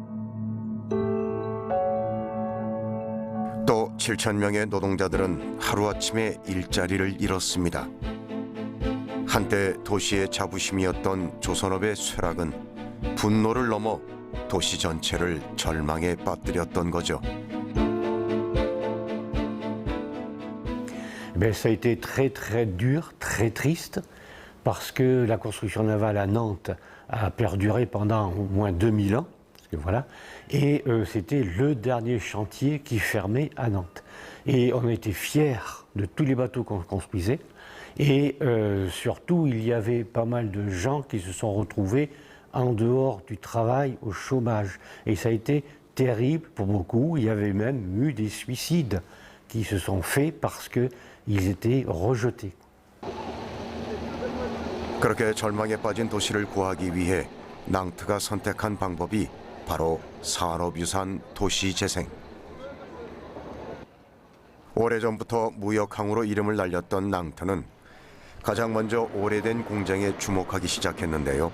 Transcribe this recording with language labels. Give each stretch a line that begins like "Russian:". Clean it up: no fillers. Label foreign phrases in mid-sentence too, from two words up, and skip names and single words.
Korean: 또 7,000명의 노동자들은 하루아침에 일자리를 잃었습니다. 한때 도시의 자부심이었던 조선업의 쇠락은 분노를 넘어 도시 전체를 절망에 빠뜨렸던 거죠.
French: Ça a été très dur, très triste, parce que la construction navale à Nantes a perduré pendant au moins 2000 ans, parce que voilà, et c'était le dernier chantier qui fermait à Nantes. Et on était fiers de tous les bateaux qu'on construisait, et surtout il y avait pas mal de gens qui se sont retrouvés en dehors du travail, au chômage. Et ça a été terrible pour beaucoup, il y avait même eu des suicides qui se sont faits parce qu'ils étaient rejetés.
Korean: 그렇게 절망에 빠진 도시를 구하기 위해 낭트가 선택한 방법이 바로 산업유산 도시재생. 오래전부터 무역항으로 이름을 날렸던 낭트는 가장 먼저 오래된 공장에 주목하기 시작했는데요.